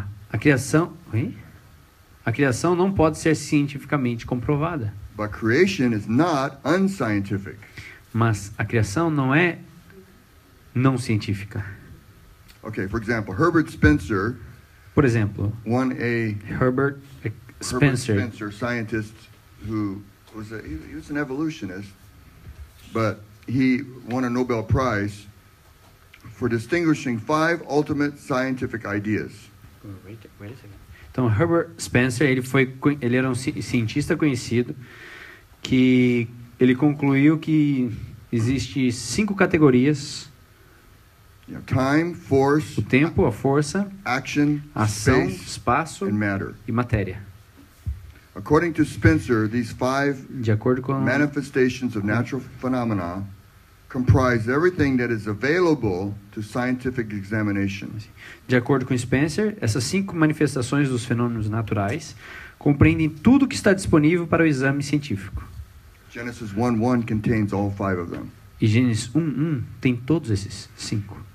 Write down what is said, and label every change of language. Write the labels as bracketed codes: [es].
[pt] A criação, oi? A criação não pode ser cientificamente comprovada, [en] But creation is not unscientific. [pt] mas a criação não é não científica. [en] Okay, for example, Herbert Spencer, [pt] Por exemplo, Herbert Herbert Spencer, [en] scientist who was he was an evolutionist, but he won a Nobel Prize for distinguishing 5 ultimate scientific ideas. [pt] Então, Herbert Spencer, ele era um cientista conhecido que ele concluiu que existe 5 categorias: [en] Time, force, [pt] o tempo, a força, [en] action, [pt] a ação, [en] space, [pt] espaço [en] and matter. [pt] e matéria. [en] According to Spencer, these 5 [pt] De acordo com [en] manifestations of natural phenomena comprise everything that is available to scientific examination. [pt] De acordo com Spencer, essas 5 manifestações dos fenômenos naturais compreendem tudo que está disponível para o exame científico. [en] Genesis 1:1 contains all 5 of them. [pt] E Gênesis 1:1 tem todos esses 5.